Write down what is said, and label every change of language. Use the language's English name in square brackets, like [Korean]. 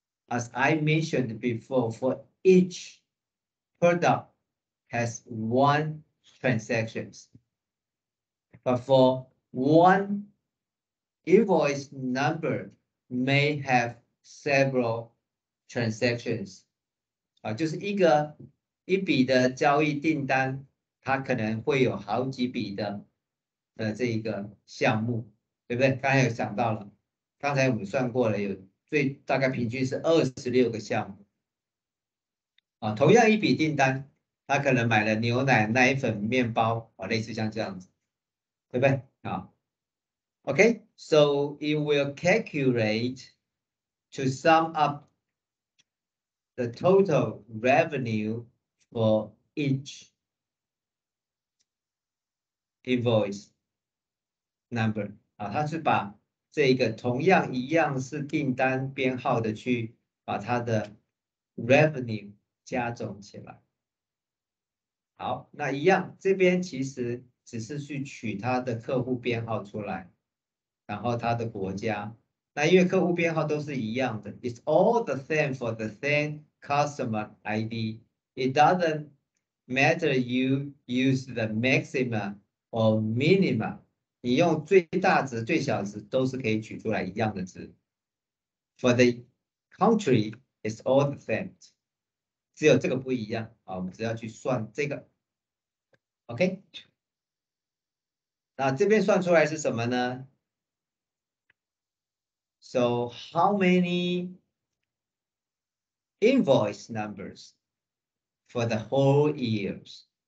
[English] As I mentioned before, for each product has 1 transactions. But for one invoice number may have several transactions. [Chinese] 就是一笔的交易订单，它可能会有好几笔的这个项目，对不对？刚才有讲到了，刚才我们算过了，有大概平均是26个项目。同样一笔订单，他可能买了牛奶、奶粉、面包，类似像这样子，对不对？ [English] Okay, so it will calculate to sum up the total revenue for each invoice number [Chinese] 啊，它是把这个同样一样是订单编号的去把它的 revenue 加总起来。好，那一样这边其实只是去取它的客户编号出来，然后它的国家。那因为客户编号都是一样的 [English] ，it's all the same for the same customer ID. It doesn't matter you use the maximum or minimum. [Chinese] 你用最大值、最小值都是可以取出来一样的值。 [English] For the country, it's all the same. [Chinese] 只有这个不一样啊，我们只要去算这个。 [English] OK， [Chinese] 那这边算出来是什么呢？ [English] So how many invoice numbers for the whole years？